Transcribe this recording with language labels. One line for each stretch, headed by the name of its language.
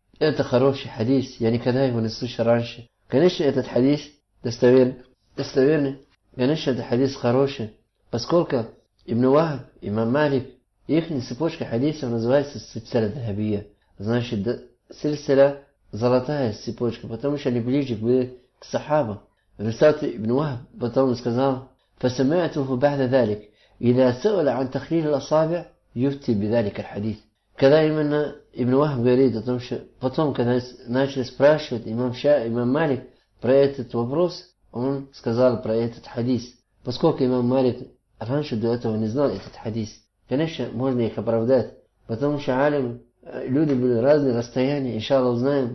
Russian: Это хороший хадис, я никогда его не слышал раньше. Конечно, этот хадис достоверный. Конечно, этот хадис хороший. Поскольку Ибн Вахаб, имам Малик, их цепочка хадисов называется сильсила дахабия. Значит, сильсила золотая цепочка, потому что они ближе были к сахабам. Представьте, Ибн Вахаб потом сказал,
Arabic: فَسَمَعْتُهُ بَعْدَ ذَلِكَ إِذَا سَوَلَ عَنْ تَخْلِيلِ الْأَصَابِعِ يُفْتِ بِذَلِكَ الْحَدِيثِ.
Russian: Когда именно Ибн Вахаб говорит о том, что потом, когда начали спрашивать имам Малик про этот вопрос, он сказал про этот хадис. Поскольку имам Малик раньше до этого не знал этот хадис, конечно, можно их оправдать. Потому что алим, люди были разные расстояния, иншаллах узнаем.